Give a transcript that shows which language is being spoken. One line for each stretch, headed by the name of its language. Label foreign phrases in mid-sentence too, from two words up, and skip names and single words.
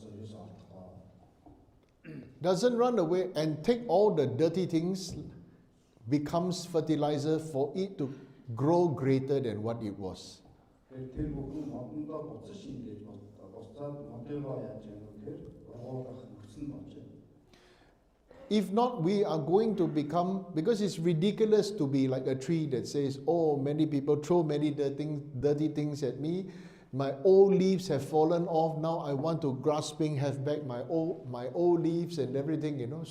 English: Doesn't run away and take all the dirty things, becomes fertilizer for it to grow greater than what it was.
Mongolian: Тэр бүхэн модондоо буцаж шингээж буцаад модыгоо яаж юм гэхээр ургуулах хүсэл болж байна.
English: If not, we are going to become, because it's ridiculous to be like a tree that says, oh, many people throw many dirty things at me. My old leaves have fallen off. Now I want to grasping have back my old leaves and everything, you know.